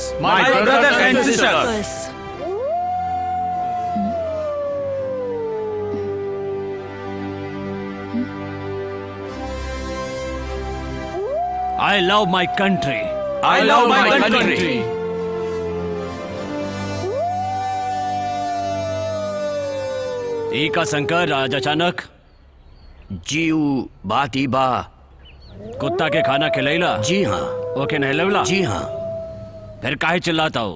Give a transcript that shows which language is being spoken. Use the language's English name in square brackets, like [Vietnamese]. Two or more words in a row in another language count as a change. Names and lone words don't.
[English] My brothers and sisters. I love my country. I love my country. [Bhojpuri] ई का शंकर आज अचानक जीव बात ही बा। कुत्ता के खाना खिलैला? जी हाँ। ओके नहलवला? जी हाँ। फिर काहे चिल्लाता हो?